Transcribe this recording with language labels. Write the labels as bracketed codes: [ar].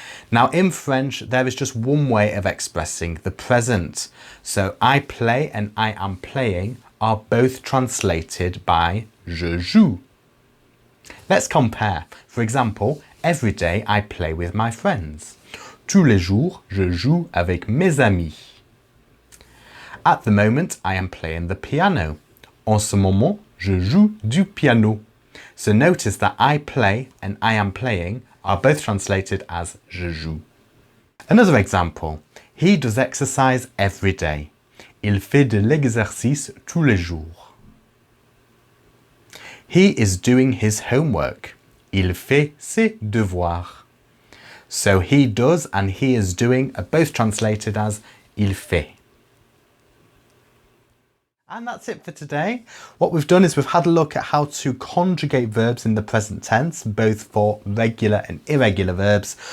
[en] Now, in French, there is just one way of expressing the present. So, I play and I am playing are both translated by je joue. Let's compare. For example, every day I play with my friends. [fr] Tous les jours, je joue avec mes amis. [en] At the moment, I am playing the piano. [fr] En ce moment, je joue du piano. [en] So notice that I play and I am playing are both translated as je joue. Another example. He does exercise every day. [fr] Il fait de l'exercice tous les jours. [en] He is doing his homework. [fr] Il fait ses devoirs. [en] So he does and he is doing are both translated as il fait. And that's it for today. What we've done is we've had a look at how to conjugate verbs in the present tense, both for regular and irregular verbs.